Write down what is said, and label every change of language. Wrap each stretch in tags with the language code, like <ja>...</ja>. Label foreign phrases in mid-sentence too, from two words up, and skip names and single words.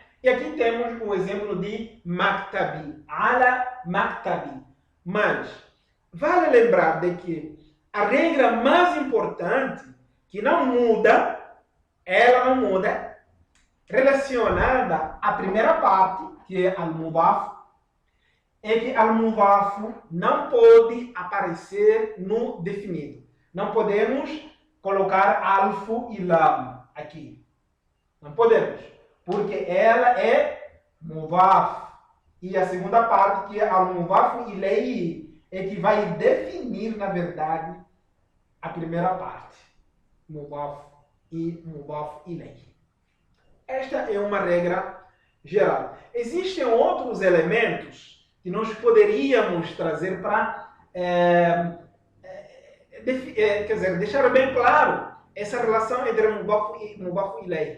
<pt>E aqui temos o exemplo de maktabi,</pt> <ar>على مكتب.</ar> <pt>Mas vale lembrar de que a regra mais importante, que não muda, ela não muda, relacionada à primeira parte, que é al-mudaf, é que al-mudaf não pode aparecer no definido. Não podemos colocar alfu e lam aqui. Não podemos, porque ela é mudaf. E a segunda parte, que é</pt> <ar>المضاف إليه,</ar> <pt>é que vai definir, na verdade, a primeira parte.</pt> <ar>مضاف و مضاف إليه.</ar> <pt>Esta é uma regra geral. Existem outros elementos que nós poderíamos trazer para deixar bem claro essa relação entre mudaf e ilayhi.</pt>